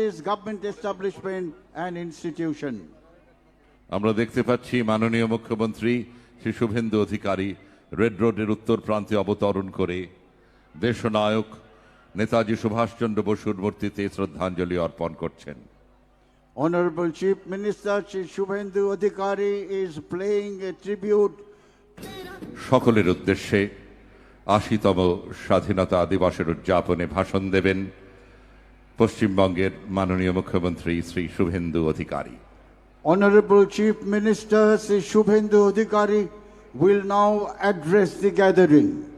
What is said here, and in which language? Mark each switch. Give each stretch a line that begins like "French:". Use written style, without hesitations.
English: Government establishment and institution.
Bangla: আমরা দেখতে পাচ্ছি মাননীয় মুখ্যমন্ত্রী শ্রী শুভেন্দু অধিকারী রেড রোডের উত্তর প্রান্তে অবতরণ করে দেশনায়ক নেতাজি সুভাষচন্দ্র বসুর মূর্তিতে শ্রদ্ধাঞ্জলি অর্পণ করছেন।
English: Honorable Chief Minister Shri Shubhendu Adhikari is paying a tribute.
Bangla: সকলের উদ্দেশ্যে ৮০তম স্বাধীনতা দিবসের উদযাপনে ভাষণ দেবেন পশ্চিমবঙ্গের মাননীয় মুখ্যমন্ত্রী Shri Suvendu Adhikari.
English: Honorable Chief Minister Shri Shubhendu Adhikari will now address the gathering.